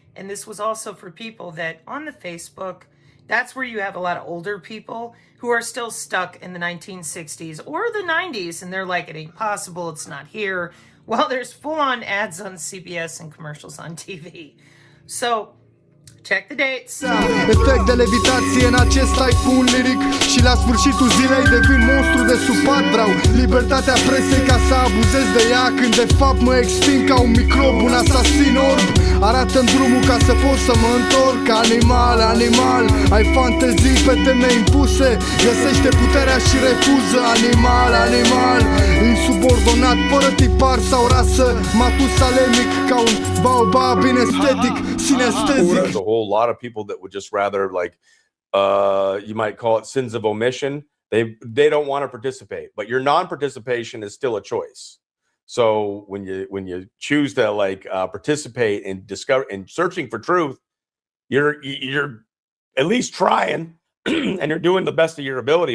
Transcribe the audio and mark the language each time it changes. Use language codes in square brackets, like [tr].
[en] And this was also for people that on the Facebook, that's where you have a lot of older people who are still stuck in the 1960s or the 90s. And they're like, it ain't possible. It's not here. Well, there's full-on ads on CBS and commercials on TV. So check the dates. [ro] Efect de levitație în acest [en] typhoon lyric. [ro] Și la sfârșitul zilei devin monstru de supat. Vreau libertatea presei ca să abuzez de ea, când de fapt mă extind ca un microb, un asasin orb. Arată-mi drumul ca să pot să mă întorc. Animal, animal, ai fantezii pe teme impuse. Găsește puterea și refuză. Animal, animal, insubordonat, fără tipar sau rasă. Matusalemic ca un baobab inestetic, sinestezic. [en] A whole lot of people that would just rather, like, you might call it sins of omission. They don't want to participate, but your non-participation is still a choice. So when you choose to participate in searching for truth, you're at least trying and you're doing the best of your ability.